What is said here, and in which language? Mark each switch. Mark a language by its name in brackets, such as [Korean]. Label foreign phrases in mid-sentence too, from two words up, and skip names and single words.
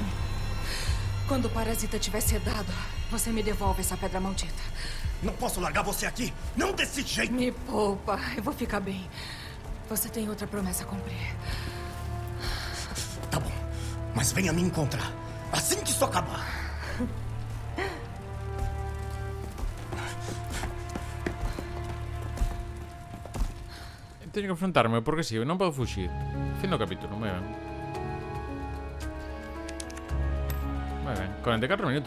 [Portuguese] Quando o parasita tiver sedado, você me devolve essa pedra maldita. Não posso largar você aqui. Não desse jeito. Me poupa, eu vou ficar bem. Você tem outra promessa a cumprir. Tá bom, mas venha me encontrar assim que isso acabar. [Galician] Teño que enfrentarme porque si, non podo fuxir. Fin do capítulo, moi ben. Moi ben, 44 minutos.